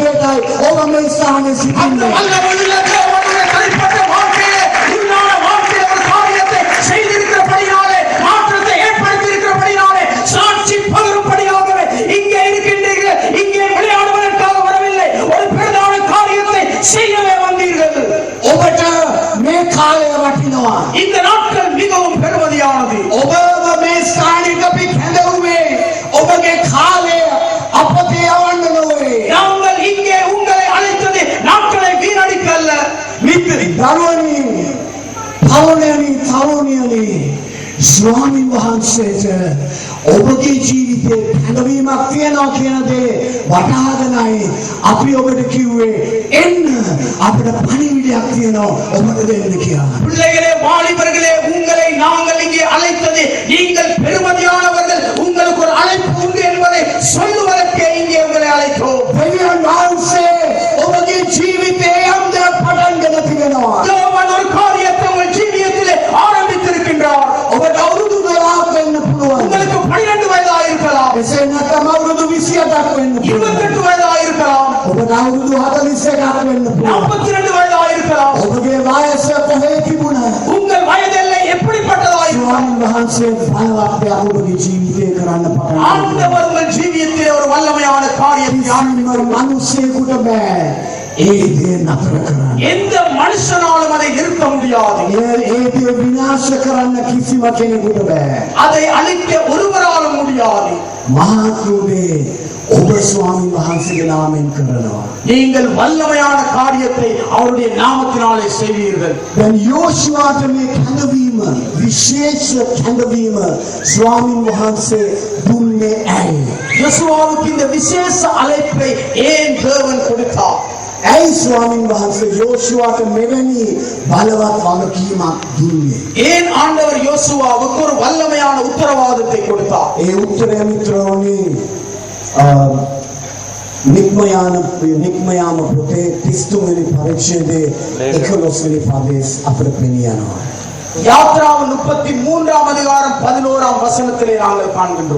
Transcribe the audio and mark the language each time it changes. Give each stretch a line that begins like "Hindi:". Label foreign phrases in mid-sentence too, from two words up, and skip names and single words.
Sinhala: නිසායි ඔබ මේ ස්ථානයේ
Tamil: அந்த
Sinhala: සිටින්නේ.
Tamil: வல்லமையுள்ள தேவனுடைய தனிப்பட்ட வாழ்க்கையிலே உண்டான வாழ்க்கையிலே ஒரு காரியத்தை செய்திருக்கிறபடினாலே, மாற்றத்தை ஏற்படுத்தியிருக்கிறபடினாலே, சாட்சி பகரும்படியாகவே இங்கே இருக்கின்றீர்கள். இங்கே விளையாடுவதற்காக வரவில்லை, ஒரு பிரதான காரியத்தை செய்யவே வந்தீர்கள்.
Sinhala: ඔබට මේ කාලය වටිනවා.
Tamil: இந்த நாட்கள் மிகவும் பெருமதியானது.
Sinhala: ඔබව මේ ස්ථානෙට අපි කැඳවුවේ ඔබගේ කාලය අපතේ යවන්න නොවේ.
Tamil: நாங்கள் இங்கே உங்களை அழைத்தது நாட்களை வீணடிக்க அல்ல.
Sinhala: දරුවනි, තරුණියනි, ස්වාමීන් වහන්සේට ඔබගේ ජීවිතේ කැඳවීමක් තියනවා කියන දේ වටහාගෙනයි අපි ඔබට කිව්වේ එන්න අපිට පණිවිඩයක් තියෙනවා ඔබට දෙන්න කියලා.
Tamil: பிள்ளைகளே, வாலிபர்களே, உங்களை நாங்கள் இங்கே அழைத்தது நீங்கள் பெருமதியானவர்கள், உங்களுக்கு ஒரு அழைப்பு உண்டு என்பதை சொல்லுவதற்கே இங்கே உங்களை அழைத்தோம்.
Sinhala: දෙවියන් වහන්සේ ඔබගේ ජීවිතේ යම් දෙයක් පටන් ගෙන තිබෙනවා.
Tamil: தேவன் ஒரு காரியத்தை உங்கள் ஜீவியத்திலே ஆரம்பித்திருக்கின்றார்.
Sinhala: ඔබට අවුරුදු 12ක් වෙන්න පුළුවන්.
Tamil: உங்களுக்கு 12 வயதாக இருக்கலாம்,
Sinhala: එසේ නැත්නම් අවුරුදු 28ක් වෙන්න පුළුවන්.
Tamil: 28 வயதாக இருக்கலாம்,
Sinhala: ඔබට අවුරුදු 41ක් වෙන්න පුළුවන්.
Tamil: 42 வயதாக இருக்கலாம்.
Sinhala: ඔබගේ වයස කොහේ තිබුණා?
Tamil: உங்கள் வயதெல்லை எப்படிப்பட்டதாக இருக்கலாம்.
Sinhala: ස්වාමීන් වහන්සේ බලවත් ඔබගේ ජීවිතේ කරන්න පටන් ගන්නවා.
Tamil: ஆண்டவர் உங்கள் ஜீவியத்திலே ஒரு வல்லமையான காரியத்தை
Sinhala: යාමර මිනිසෙකුට බෑ ඒ දේ නතර කරන්න.
Tamil: எந்த மனுஷனாலும் அதை நிறுத்த முடியாது.
Sinhala: ඒ දේ විනාශ කරන්න කිසිම කෙනෙකුට බෑ.
Tamil: அதை அழிக்க ஒருவராலும் முடியாது.
Sinhala: මහත්තුනේ ඔබ ස්වාමීන් වහන්සේගේ නාමයෙන් කරනවා.
Tamil: நீங்கள் வல்லமையான காரியத்தை அவருடைய நாமத்தினாலே செய்வீர்கள்.
Sinhala: දැන් යෝෂුවාට මේ කැඳවීම විශේෂ කැඳවීම ස්වාමීන් වහන්සේ දුන්නේ ඇයි?
Tamil: யோசுவாவுக்கு இந்த விசேஷ அழைப்பை ஏன் தேவன் கொடுத்தார்?
Sinhala: ඇයි ස්වාමීන් වහන්සේ යෝෂුවාට මෙවැනි බලවත් වගකීමක් දුන්නේ?
Tamil: ஏன் ஆண்டவர் யோசுவாவுக்கு ஒரு வல்லமையான உத்தரவாதத்தை கொடுத்தார்?
Sinhala: ඒ උත්තරය මිත්‍රෝනි නික්මයාම පොතේ 33 වෙනි පරිච්ඡේදයේ 11 වෙනි පදයේ අපිට පෙනියනවා.
Tamil: யாத்ராவின் 33ஆம் அதிகாரம் 11ஆம் வசனத்திலே நாங்கள் காண்கின்றோம்.